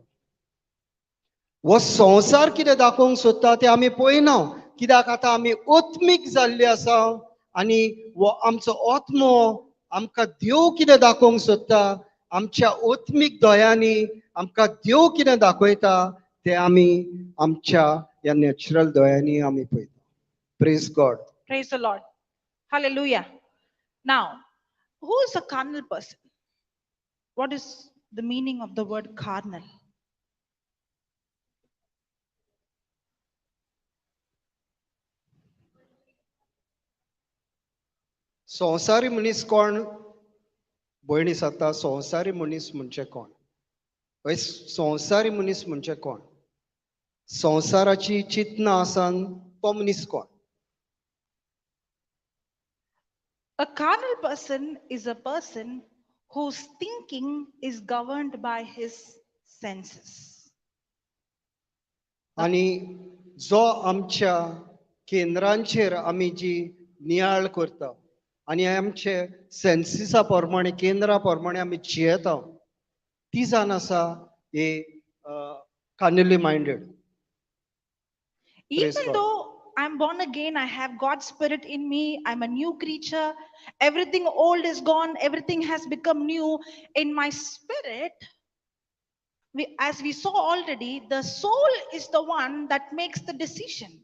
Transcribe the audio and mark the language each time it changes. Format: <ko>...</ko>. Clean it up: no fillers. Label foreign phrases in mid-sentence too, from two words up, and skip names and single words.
<kok>हो संवसार कितें दाखोवंक सोदता ते आमी पळयना, कित्याक आतां आमी आत्मीक जाल्ले आसा. आनी हो आमचो आत्मो आमकां देव कितें दाखोवंक सोदता, आमच्या आत्मीक दोळ्यांनी आमकां देव कितें दाखयता ते आमी आमच्या ह्या नॅचरल दोळ्यांनी आमी पळयता.</kok> <en>Praise God. Praise the Lord. Hallelujah. Now, who is a carnal person? What is the meaning of the word carnal?</en> <kok>संवसारी मनीस कोण? भयणी सांगता संवसारी मनीस म्हणजे कोण? संवसारी मनीस म्हणजे कोण? संवसाराची चिंतना आसान तो मनीस कोण?</kok> <en>A carnal person is a person whose thinking is governed by his senses.</en> <kok>आनी जो आमच्या केंद्रांचेर आमी जी नियाळ करता आनी आमचे सेन्सिसा प्रमाणे केंद्रा प्रमाणे आमी जियेता, ती जावन आसा हे</kok> <en>carnally minded. Even though I'm born again, I have God's Spirit in me, I'm a new creature, everything old is gone, everything has become new. In my spirit, as we saw already, the soul is the one that makes the decision.</en>